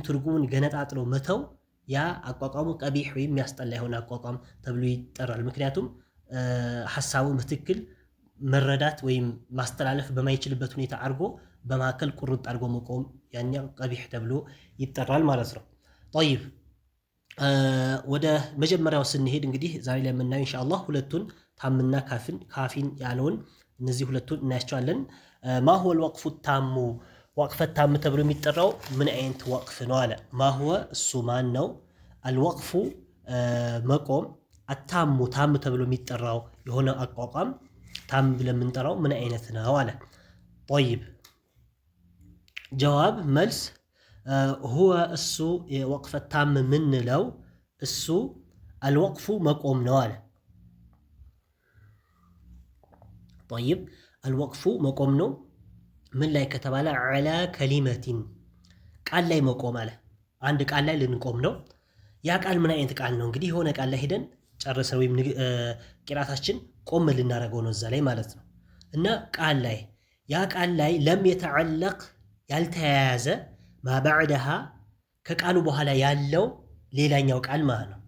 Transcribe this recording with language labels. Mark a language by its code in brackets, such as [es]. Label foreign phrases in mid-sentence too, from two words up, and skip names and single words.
[am] ትርጉሙን ገነጣጥሎ መተው ያ አቋቋሙ ቀቢህ ወይም የሚያስጠላ የሆነ አቋቋም ተብሎ ይጠራል ምክንያቱም ሐሳቡን በትክክል መረዳት ወይም ማስተላለፍ በማይችልበት ሁኔታ አርጎ በማከል ቁርጥ አርጎ መቆም ያኛው ቀቢህ ተብሎ ይጠራል ማለት ነው طيب ወደ መጀመሪያው ስንሄድ እንግዲህ ዛሬ ላይ የምናየው ኢንሻአላህ ሁለቱን ታምና ካፊን ያለውን እነዚህ ሁለቱን እናያቸዋለን [ar] ما هو الوقف التام وقف التام [am] ተብሎ የሚጠራው ምን አይነት ወቅፍ ነው አለ [ar] ما هو السمان [am] ነው الوقف መቆም التام ታም ተብሎ የሚጠራው የሆነ አቋቋም ታም ብለን የምንጠራው ምን አይነት ነው አለ طيب جواب መልስ هو እሱ [ar] وقف التام [am] ምንለው እሱ الوقف መቆም ነው አለ [ar] طيب الوقف [am] መቆም ነው ምን ላይ ከተባለ [ar] على كلمة [am] ቃል ላይ መቆም አለ አንድ ቃል ላይ ልንቆም ነው ያ ቃል ምን አይነት ቃል ነው እንግዲህ የሆነ ቃል ላይ ሄደን ጨርሰን ወይም ቂራታችን ቆም ልናደርገው ነው እዛ ላይ ማለት ነው። እና ቃል ላይ ያ ቃል ላይ ለም የተዓለቅ ያልተያያዘ ማባዕድሃ ከቃሉ በኋላ ያለው ሌላኛው ቃል ማለት ነው።